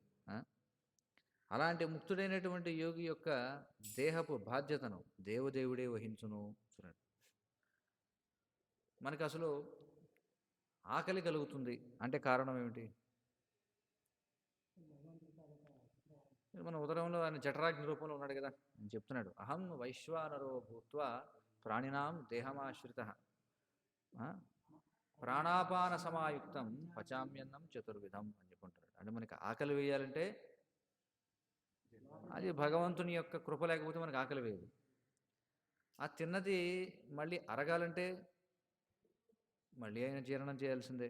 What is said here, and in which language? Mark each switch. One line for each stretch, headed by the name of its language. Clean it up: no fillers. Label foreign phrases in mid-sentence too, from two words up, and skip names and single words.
Telugu: అలాంటి ముక్తుడైనటువంటి యోగి యొక్క దేహపు బాధ్యతను దేవదేవుడే వహించును. చూడండి, మనకు అసలు ఆకలి కలుగుతుంది అంటే కారణం ఏమిటి? మన ఉదరంలో ఆయన జఠరాగ్ని రూపంలో ఉన్నాడు కదా, అని చెప్తున్నాడు.
Sanskrit: అహం వైశ్వానరో భూత్వా ప్రాణినాం దేహమాశ్రిత ప్రాణాపాన సమాయుక్తం పచామ్యన్నం చతుర్విధం
Telugu: అని చెప్పుకుంటాడు. అంటే మనకి ఆకలి వేయాలంటే అది భగవంతుని యొక్క కృప లేకపోతే మనకు ఆకలి వేయదు. ఆ తిన్నది మళ్ళీ అరగాలంటే మళ్ళీ ఆయన జీర్ణం చేయాల్సిందే.